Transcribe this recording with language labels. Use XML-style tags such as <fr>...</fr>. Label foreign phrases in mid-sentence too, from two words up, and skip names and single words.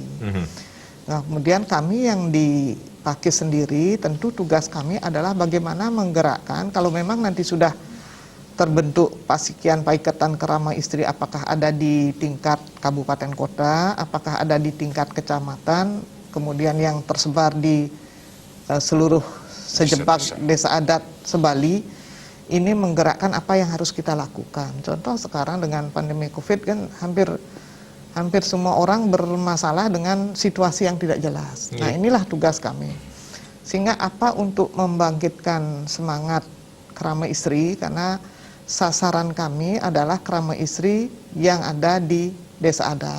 <id>Nah, kemudian kami yang di Pakis sendiri, tentu tugas kami adalah bagaimana menggerakkan, kalau memang nanti sudah terbentuk Pasikian Paiketan Kerama Istri, apakah ada di tingkat kabupaten kota, apakah ada di tingkat kecamatan, kemudian yang tersebar di seluruh sejebak desa adat sebali, ini menggerakkan apa yang harus kita lakukan. Contoh sekarang dengan pandemi COVID kan hampir semua orang bermasalah dengan situasi yang tidak jelas. Nah inilah tugas kami. Sehingga apa untuk membangkitkan semangat kerama istri, karena sasaran kami adalah kerama istri yang ada di desa adat.</id>